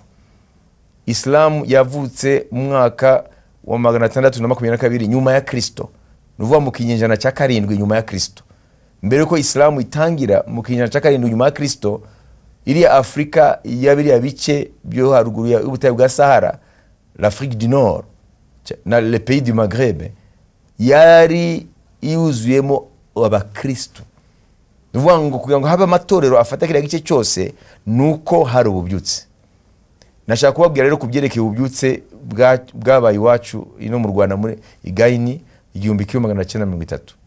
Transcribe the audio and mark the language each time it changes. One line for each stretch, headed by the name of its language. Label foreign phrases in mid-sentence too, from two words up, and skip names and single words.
Kinyarwanda: Islam yavutse mu mwaka wa 622 nyuma ya Kristo, nuvuga mu kinyejana cya 7 nyuma ya Kristo. Mbere ko Islam itangira mu kinyejana cya 7 nyuma ya Kristo, iriya Afrika ya biriya bice byo haruguru y'ubutayu bwa Sahara
French: l'Afrique du Nord
Kinyarwanda: na
French: le pays du Maghreb
Kinyarwanda: yari yuzuyemo abakristo. Nuvuga ngo kugira ngo habe amatorero afata kiriya gice cyose nuko hari ububyutse. Nashaka kubabwira rero kubyerekeye ububyutse bwabaye iwacu ino mu Rwanda muri Igayini 1930.